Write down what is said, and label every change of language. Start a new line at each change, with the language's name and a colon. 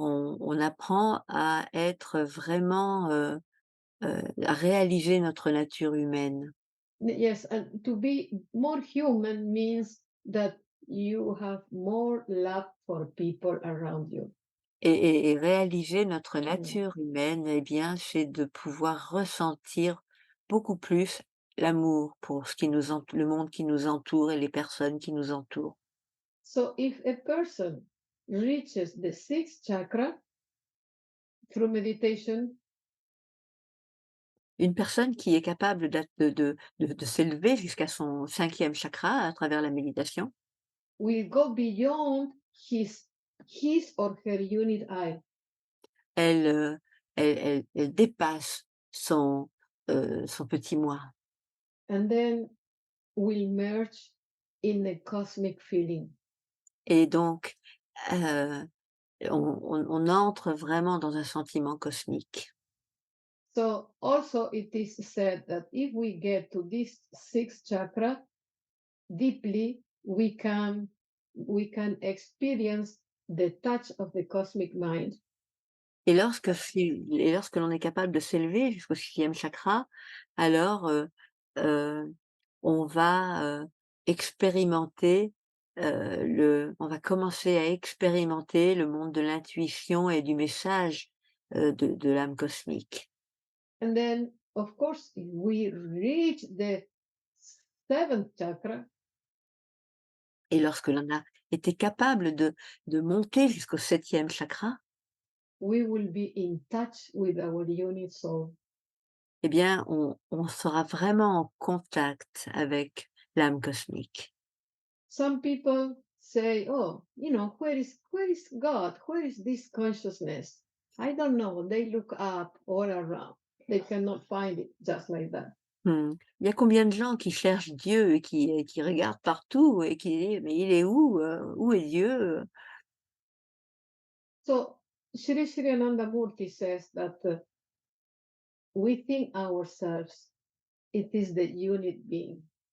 French: On apprend à être vraiment, à réaliser notre nature humaine
English: Yes, and to be more human means that you have more love for people around you.
French: et réaliser notre Mm. nature humaine, eh bien, c'est de pouvoir ressentir beaucoup plus l'amour pour ce qui nous ent le monde qui nous entoure et les personnes qui nous entourent.
English: So if a person reaches the sixth chakra through meditation,
French: Une personne qui est capable de s'élever jusqu'à son cinquième chakra à travers la méditation,
English: will go beyond his or her unit eye,
French: elle, elle dépasse son petit moi
English: and then will merge in a cosmic feeling.
French: et donc, heu, on entre vraiment dans un sentiment cosmique.
English: So also it is said that if we get to this sixth chakra deeply, we can experience the touch of the cosmic mind.
French: et lorsque l'on est capable de s'élever jusqu'au 6e chakra, alors, heu, on va, expérimenter, on va commencer à expérimenter le monde de l'intuition et du message, de l'âme cosmique.
English: And then, of course, if we reach the seventh chakra,
French: Et lorsque l'on a été capable de monter jusqu'au 7e chakra,
English: we will be in touch with our unit soul.
French: eh bien, on sera vraiment en contact avec l'âme cosmique.
English: Some people say, "Oh, where is God? Where is this consciousness?" I don't know. They look up all around. They cannot find it just like that. Mmh.
French: Il y a combien de gens qui cherchent Dieu et qui regardent partout et qui disent: «Mais il est où? Où est Dieu?»
English: So Sri Sri Anandamurti says that within ourselves, it is the unit being.